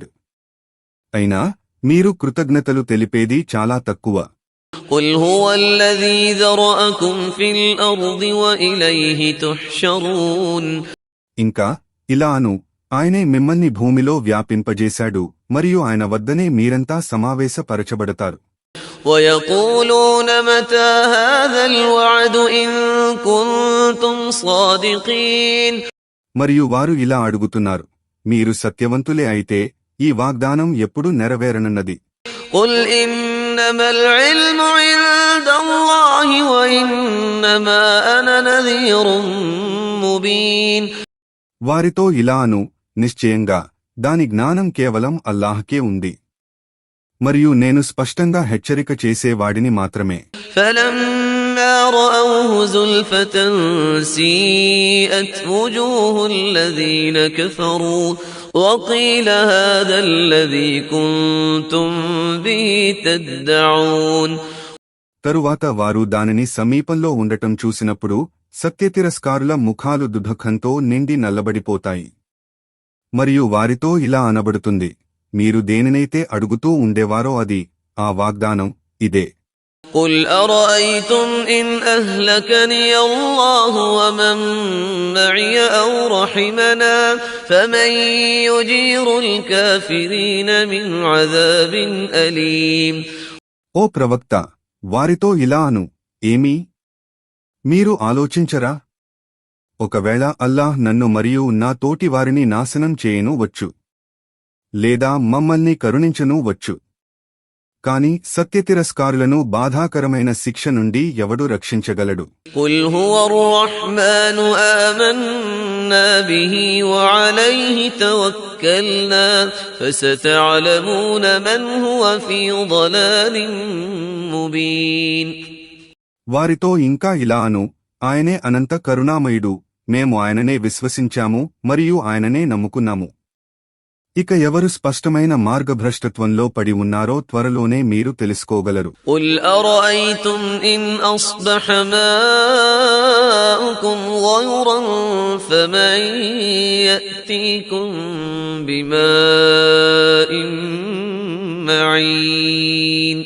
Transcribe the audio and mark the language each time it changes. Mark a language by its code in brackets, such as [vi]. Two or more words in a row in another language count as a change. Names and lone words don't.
[te] అయినా మీరు కృతజ్ఞతలు తెలిపేది చాలా తక్కువ. [ar] قل هو الذي ذرأكم في الأرض وإليه تحشرون. [te] ఇంకా ఇలాను, ఆయనే మిమ్మల్ని భూమిలో వ్యాపింపజేశాడు మరియు ఆయన వద్దనే మీరంతా సమావేశపరచబడతారు. [ar] ويقولون متى هذا الوعد إن كنتم صادقين. [te] మరియు వారు ఇలా అడుగుతున్నారు, మీరు సత్యవంతులే అయితే ఈ వాగ్దానం ఎప్పుడు నెరవేరనున్నది? [ar] قل إنما العلم عند الله وإنما أنا نذير مبين. [te] వారితో ఇలాను, నిశ్చయంగా దాని జ్ఞానం కేవలం అల్లాహ్కే ఉంది మరియు నేను స్పష్టంగా హెచ్చరిక చేసేవాడిని మాత్రమే. [ar] فلما رأوه زلفة سيئت وجوه الذين كفروا وقيل هذا الذي كنتم به تدعون. [te] తరువాత వారు దానిని సమీపంలో ఉండటం చూసినప్పుడు సత్యతిరస్కారుల ముఖాలు దుఃఖంతో నిండి నల్లబడిపోతాయి మరియు వారితో ఇలా అనబడుతుంది, మీరు దేనినైతే అడుగుతూ ఉండేవారో అది, ఆ వాగ్దానం ఇదే. [ar] قل أرأيتم إن أهلكني الله ومن معي أو رحمنا فمن يجير الكافرين من عذاب أليم. [te] ఓ ప్రవక్త, వారితో ఇలా అను, ఏమీ మీరు ఆలోచించరా? ఒకవేళ అల్లాహ్ నన్ను మరియు నా తోటి వారిని నాశనం చేయను వచ్చు లేదా మమ్మల్ని కరుణించను వచ్చు, కాని సత్యతిరస్కారులను బాధాకరమైన శిక్ష నుండి ఎవడు రక్షించగలడు? [ar] قل هو الرحمن آمنا به وعليه توكلنا فستعلمون من هو في ضلال مبين. [te] వారితో ఇంకా ఇలా అను, ఆయనే అనంత కరుణామయుడు, మేము ఆయననే విశ్వసించాము మరియు ఆయననే నమ్ముకున్నాము. ఇక ఎవరు స్పష్టమైన మార్గభ్రష్టత్వంలో పడి ఉన్నారో త్వరలోనే మీరు తెలుసుకోగలరు. [ar] قل أرأيتم إن أصبح ماؤكم غورا فمن يأتيكم بماء معين.